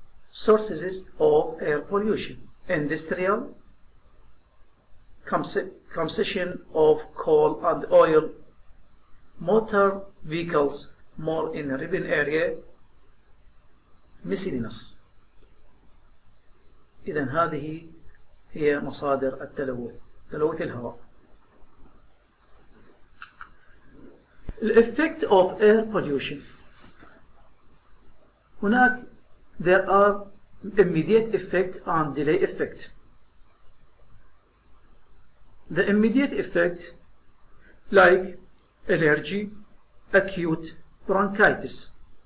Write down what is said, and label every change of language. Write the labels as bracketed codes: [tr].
[en] Sources of air pollution: industrial, consumption of coal and oil, motor vehicles more in urban area, miscellaneous. [ar] إذن هذه هي مصادر التلوث، تلوث الهواء. [en] The effect of air pollution. هناك there are immediate effect and delay effect. The immediate effect, like allergy, acute bronchitis.